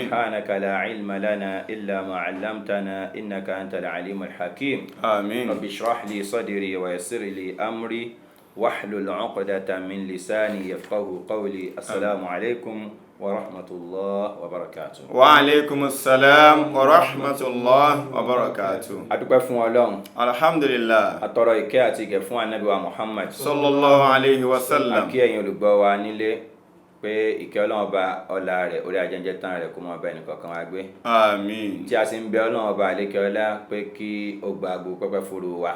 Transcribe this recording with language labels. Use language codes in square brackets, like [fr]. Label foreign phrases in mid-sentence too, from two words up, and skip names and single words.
[ar] سبحانك لا علم لنا إلا ما علمتنا إنك أنت العليم الحكيم. آمين. رب اشرح لي صدري ويسر لي أمري واحلل عقدة من لساني يفقه قولي. السلام عليكم ورحمة الله وبركاته. وعليكم السلام ورحمة الله وبركاته. [yo] adúpẹ́ fún Ọlọ́run. Alhamdulillah. Atọrọ ìkẹ́ àti ìgẹ̀ fún Ànábì wa Muhammad [ar] صلى الله عليه وسلم. [yo] Kí ẹ̀yin olùgbọ́ wa nílé pé ìkẹ́ Ọlọ́run ọba ọlá rẹ̀ orí ajẹ́jẹ́ tán rẹ̀ kó mọ́ bá ẹnìkọ̀ọ̀kan wa gbé. Àmín. Tí a sì ń bẹ Ọlọ́run ọba àlékẹ́ ọlá pé kí ó gba gbogbo pẹ́pẹ́ fúru wa.